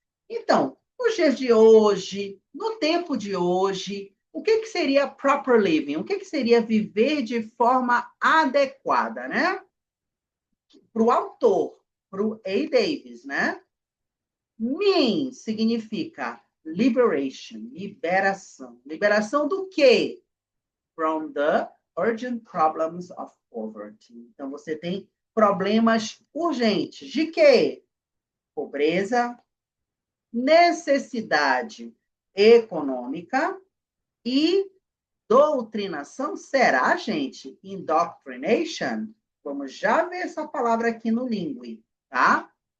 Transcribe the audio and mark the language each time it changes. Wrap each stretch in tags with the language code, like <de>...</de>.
<pt>Então, nos dias de hoje, no tempo de hoje, o que seria</pt> <en>proper living?</en> <pt>O que seria viver de forma adequada, né? Para o autor, para o A. Davis, né? Mean significa</pt> <en>liberation,</en> <pt>liberação. Liberação do quê?</pt> <en>From the urgent problems of poverty.</en> <pt>Então, você tem problemas urgentes. De quê? Pobreza, necessidade econômica e doutrinação. Será, gente? Indoctrination? Vamos já ver essa palavra aqui no Língua, tá?</pt>